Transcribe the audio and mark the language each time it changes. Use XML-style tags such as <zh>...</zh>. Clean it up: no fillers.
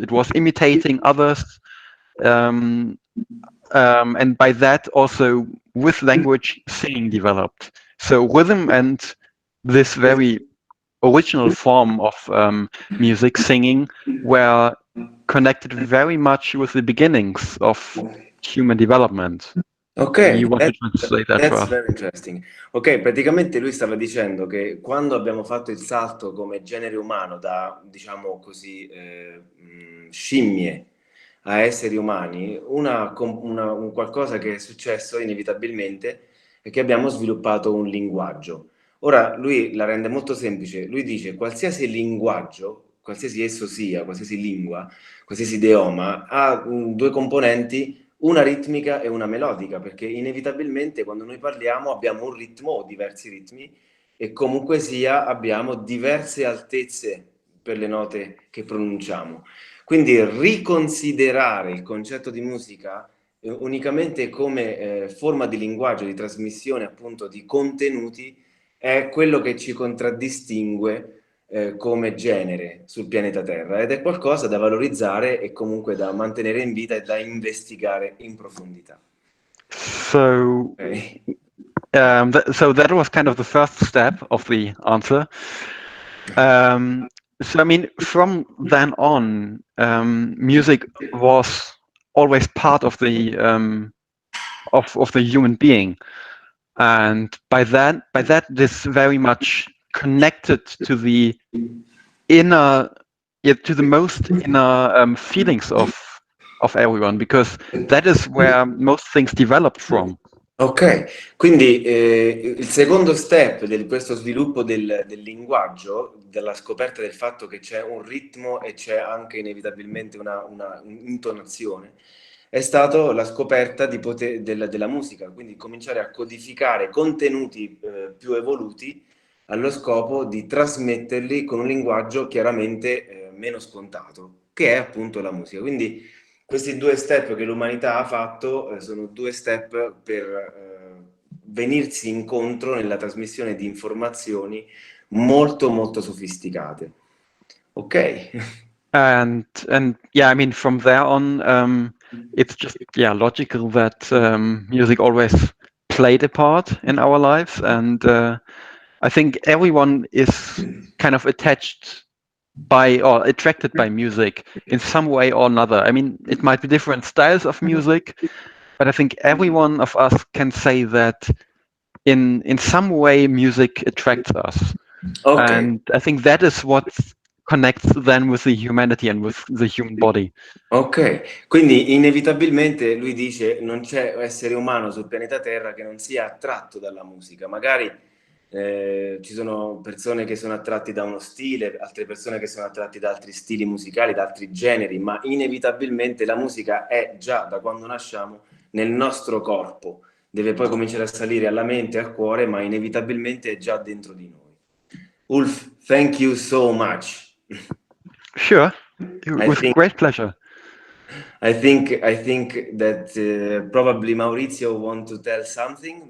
<en>It was imitating others, and by that also with language singing developed. So rhythm and this very original form of music singing were connected very much with the beginnings of human development. Ok, You want to translate that for that's us? very interesting.</en> <it>Ok, praticamente lui stava dicendo che quando abbiamo fatto il salto come genere umano da, diciamo così, scimmie a esseri umani, un qualcosa che è successo inevitabilmente è che abbiamo sviluppato un linguaggio. Ora lui la rende molto semplice, lui dice qualsiasi linguaggio, qualsiasi esso sia, qualsiasi lingua, qualsiasi idioma, ha due componenti, una ritmica e una melodica, perché inevitabilmente quando noi parliamo abbiamo un ritmo o diversi ritmi e comunque sia abbiamo diverse altezze per le note che pronunciamo. Quindi riconsiderare il concetto di musica unicamente come forma di linguaggio, di trasmissione appunto di contenuti, è quello che ci contraddistingue come genere sul pianeta Terra ed è qualcosa da valorizzare e comunque da mantenere in vita e da investigare in profondità.</it> <en>So, Okay. so that was kind of the first step of the answer. So I mean, from then on, music was always part of the of the human being, and by that, this very much connected to the inner, to the most inner feelings of everyone, because that is where most things developed from.</en> <it>Ok, quindi il secondo step di questo sviluppo del linguaggio, della scoperta del fatto che c'è un ritmo e c'è anche inevitabilmente un'intonazione, è stato la scoperta della musica, quindi cominciare a codificare contenuti più evoluti allo scopo di trasmetterli con un linguaggio chiaramente meno scontato, che è appunto la musica. Quindi questi due step che l'umanità ha fatto sono due step per venirsi incontro nella trasmissione di informazioni molto molto sofisticate. Ok?</it> <en>And yeah, I mean, from there on, it's just logical that music always played a part in our lives, and I think everyone is kind of attached by or attracted by music in some way or another. I mean, it might be different styles of music, but I think every one of us can say that in some way music attracts us. Okay. And I think that is what connects then with the humanity and with the human body.</en> <it>Ok, quindi inevitabilmente lui dice non c'è essere umano sul pianeta Terra che non sia attratto dalla musica. Magari ci sono persone che sono attratti da uno stile, altre persone che sono attratti da altri stili musicali, da altri generi, ma inevitabilmente la musica è già da quando nasciamo nel nostro corpo. Deve poi cominciare a salire alla mente e al cuore, ma inevitabilmente è già dentro di noi.</it> <en>Ulf, thank you so much. Sure, with great pleasure. I think that probably Maurizio want to tell something.</en>